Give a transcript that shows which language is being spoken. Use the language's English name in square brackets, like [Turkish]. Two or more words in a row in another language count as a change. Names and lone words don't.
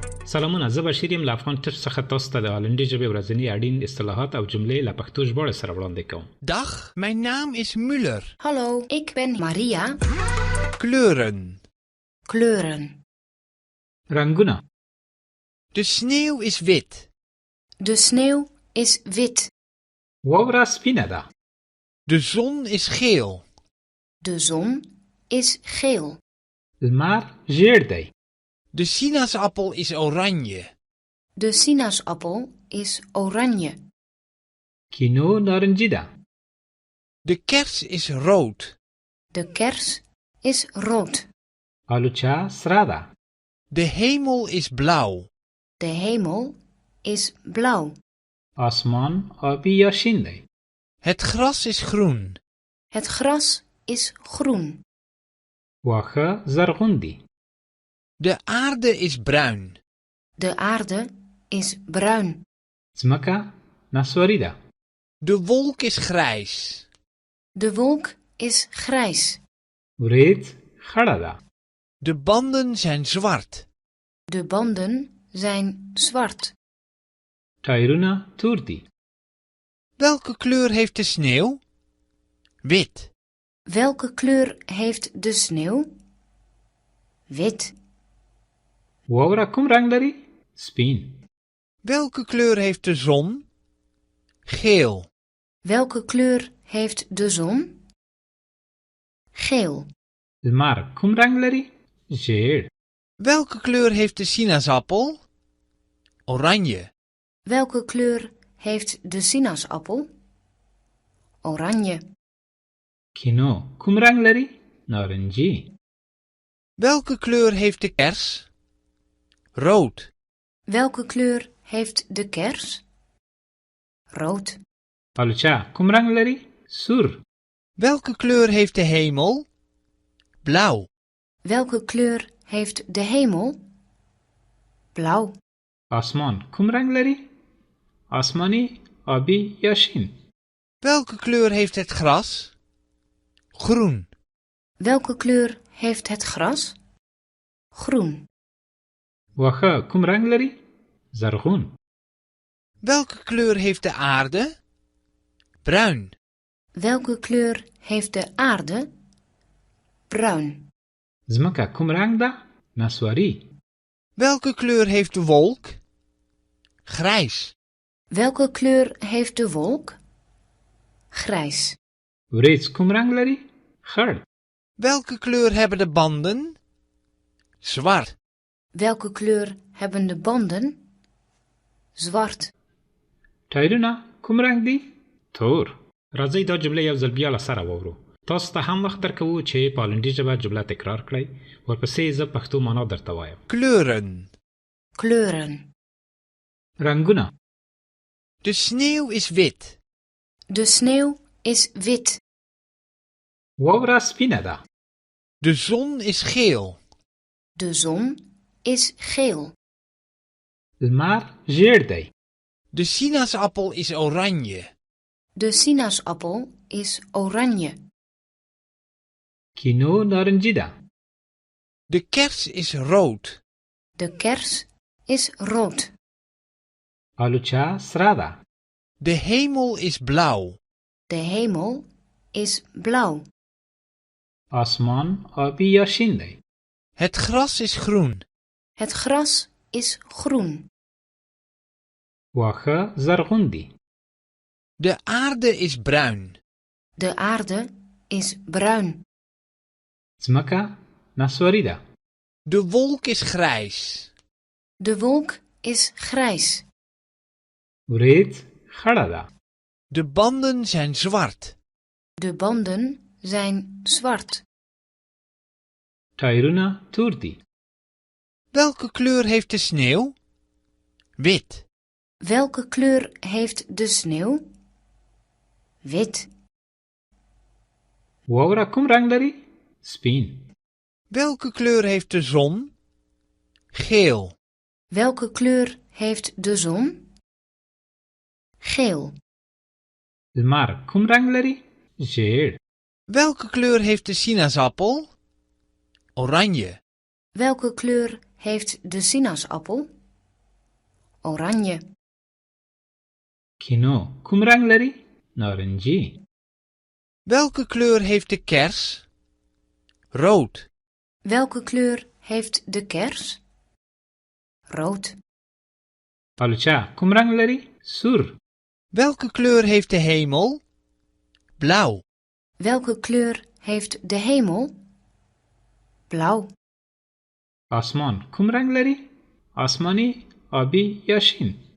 [Pashto] سلامونه، زه بشیر یم له افغان ټپ څخه تاسو ته د هالندي ژبې ورځني اړین اصطلاحات او جملې له پښتو ژباړې سره وړاندې کوم. [Dutch] Dag, mijn naam is Müller. Hallo, ik ben Maria. Kleuren. Kleuren. [Pashto] رنګونه. [Dutch] De sneeuw is wit. De sneeuw is wit. [Pashto] واوره سپینه ده. [Dutch] De zon is geel. De zon is geel. [Pashto] لمر ژیړ دی. [Dutch] De sinaasappel is oranje. De sinaasappel is oranje. [Pashto] کینو نارنجی ده. [Dutch] De kers is rood. De kers is rood. [Pashto] آلوچه سره ده. [Dutch] De hemel is blauw. De hemel is blauw. [Pashto] آسمان آبی یا شین دی. [Dutch] Het gras is groen. Het gras is groen. [Pashto] واښه زرغون دی. [Dutch] De aarde is bruin. De aarde is bruin. [Pashto] ځمکه نسواري ده. [Dutch] De wolk is grijs. De wolk is grijs. [Pashto] وریځ خړه ده. [Dutch] De banden zijn zwart. De banden zijn zwart. [Pashto] ټایرونه تور دي. [Dutch] Welke kleur heeft de sneeuw? Wit. Welke kleur heeft de sneeuw? Wit. [Pashto] واوره کوم رنګ لري؟ سپین. [Dutch] Welke kleur heeft de zon? Geel. Welke kleur heeft de zon? Geel. [Pashto] لمر کوم رنګ لري؟ ژیړ. [Dutch] Welke kleur heeft de sinaasappel? Oranje. Welke kleur heeft de sinaasappel? Oranje. [Pashto] کینو کوم رنګ لري؟ نارنجی. [Dutch] Welke kleur heeft de kers? Rood. Welke kleur heeft de kers? Rood. [Pashto] آلوچه کوم رنګ لري؟ سور. [Dutch] Welke kleur heeft de hemel? Blauw. Welke kleur heeft de hemel? Blauw. [Pashto] آسمان کوم رنګ لري؟ آسمانی، آبی یا شین. [Dutch] Welke kleur heeft het gras? Groen. Welke kleur heeft het gras? Groen. [Pashto] واښه کوم رنګ لري؟ زرغون. [Dutch] Welke kleur heeft de aarde? Bruin. Welke kleur heeft de aarde? Bruin. [Pashto] ځمکه کوم رنګ ده؟ نسواري. [Dutch] Welke kleur heeft de wolk? Grijs. Welke kleur heeft de wolk? Grijs. [Pashto] وریځ کوم رنګ لري؟ خړ. [Dutch] Welke kleur hebben de banden? Zwart. Welke kleur hebben de banden? Zwart. [Pashto] ټایرونه کوم رنګ دي؟ تور. راځئ دا جمله یو ځل بیا له سره واورو. تاسو ته هم وخت درکوو چې په هالندي ژبه جمله تکرار کړئ. ورپسې زه پښتو معنا درته وایم. [Dutch] Kleuren. Kleuren. [Pashto] رنګونه. [Dutch] De sneeuw is wit. De sneeuw is wit. [Pashto] واوره سپینه ده. [Dutch] De zon is geel. De zon is geel. [Pashto] لمر ژیړ دی. [Dutch] De sinaasappel is oranje. De sinaasappel is oranje. [Pashto] کینو نارنجی ده. [Dutch] De kers is rood. De kers is rood. [Pashto] آلوچه سره ده. [Dutch] De hemel is blauw. De hemel is blauw. [Pashto] آسمان آبی یا شین دی. [Dutch] Het gras is groen. Het gras is groen. [Pashto] واښه زرغون دی. [Dutch] De aarde is bruin. De aarde is bruin. [Pashto] ځمکه نسواري ده. [Dutch] De wolk is grijs. De wolk is grijs. [Pashto] وریځ خړه ده. [Dutch] De banden zijn zwart. De banden zijn zwart. [Pashto] ټایرونه تور دي. [Dutch] Welke kleur heeft de sneeuw? Wit. Welke kleur heeft de sneeuw? Wit. [Pashto] واوره کوم رنګ لري؟ سپین. [Dutch] Welke kleur heeft de zon? Geel. Welke kleur heeft de zon? Geel. [Pashto] لمر کوم رنګ لري؟ ژیړ. [Dutch] Welke kleur heeft de sinaasappel? Oranje. Welke kleur heeft de sinaasappel? oranje. [Pashto] کینو کوم رنگ لري؟ نارنجی. [Dutch] Welke kleur heeft de kers? Rood. Welke kleur heeft de kers? Rood. [Pashto] الوچه کوم رنگ لري؟ سور. [Dutch] Welke kleur heeft de hemel? Blauw. Welke kleur heeft de hemel? Blauw. [Pashto] آسمان کوم رنگ لري؟ آسمانی، آبی یا شین؟